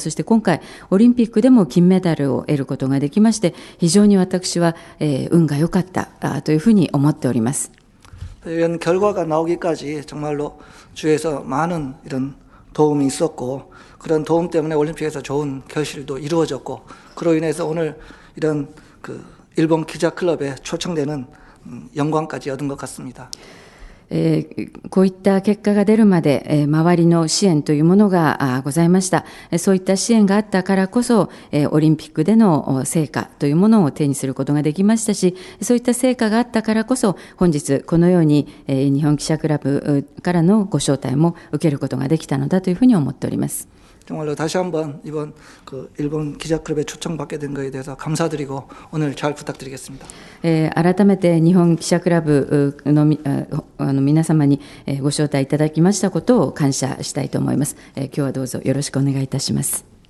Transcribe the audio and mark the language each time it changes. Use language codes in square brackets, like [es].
[ja] そして今回オリンピックでも金メダルを得ることができまして非常に私は運が良かったというふうに思っております。 [ko] 이런 결과가 나오기까지 정말로 주에서 많은 이런 도움이 있었고 그런 도움 때문에 올림픽에서 좋은 결실도 이루어졌고 그로 인해서 오늘 이런 일본 기자 클럽에 초청되는 영광까지 얻은 것 같습니다. [ja] こういった結果が出るまで周りの支援というものがございました。そういった支援があったからこそオリンピックでの成果というものを手にすることができましたし、そういった成果があったからこそ本日このように日本記者クラブからのご招待も受けることができたのだというふうに思っております。 [ko] 정말로 다시 한번 이번 일본 기자클럽에 초청받게 된 것에 대해서 감사드리고 오늘 잘 부탁드리겠습니다. [ja] 改めて日本記者クラブの皆様にご招待いただきましたことを感謝したいと思います。今日はどうぞよろしくお願いいたします。